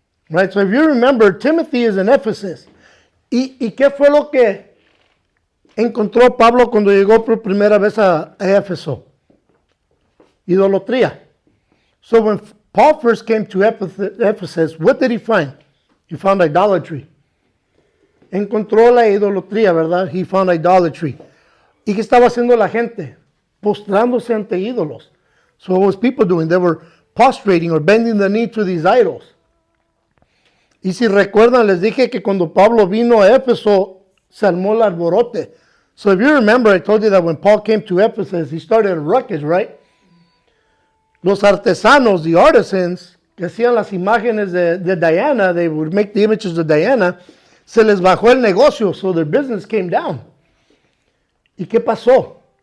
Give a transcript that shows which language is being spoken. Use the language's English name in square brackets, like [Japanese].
[English] Right, so if you remember, Timothy is in Ephesus. [Spanish] ¿Y qué fue lo que encontró Pablo cuando llegó por primera vez a Éfeso? Idolatría. [English] So when Paul first came to Ephesus, what did he find? He found idolatry. [Spanish] Encontró la idolatría, ¿verdad? [English] He found idolatry. [Spanish] ¿Y qué estaba haciendo la gente? Postrándose ante ídolos. [English] So what was people doing? They were prostrating or bending the knee to these idols. [Spanish] Y si recuerdan, les dije que cuando Pablo vino a Éfeso, se armó el alborote. [English] So if you remember, I told you that when Paul came to Ephesus, he started a ruckus, right? [Spanish] Los artesanos, [English] the artisans, [Spanish] que hacían las imágenes de Diana, [English] they would make the images of Diana, [Spanish] se les bajó el negocio, [English] so their business came down. [Spanish] ¿Y qué pasó?